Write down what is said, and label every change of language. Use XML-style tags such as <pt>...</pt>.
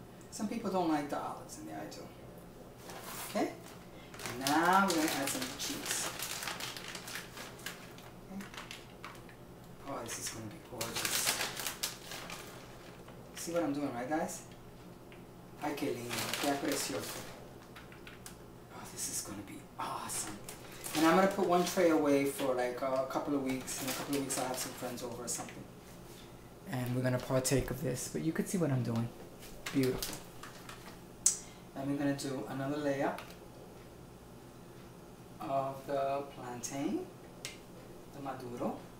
<en>Some people don't like the olives in there, I do. Okay? Now we're going to add some cheese. Okay. Oh, this is going to be gorgeous. See what I'm doing, right guys?</en> <es>Ay, qué lindo, qué precioso.</es> <en>Oh, this is going to be awesome. And I'm going to put one tray away for like a couple of weeks. In a couple of weeks I'll have some friends over or something. And we're going to partake of this. But you can see what I'm doing. Beautiful. And we're going to do another layer of the plantain, the maduro.</en>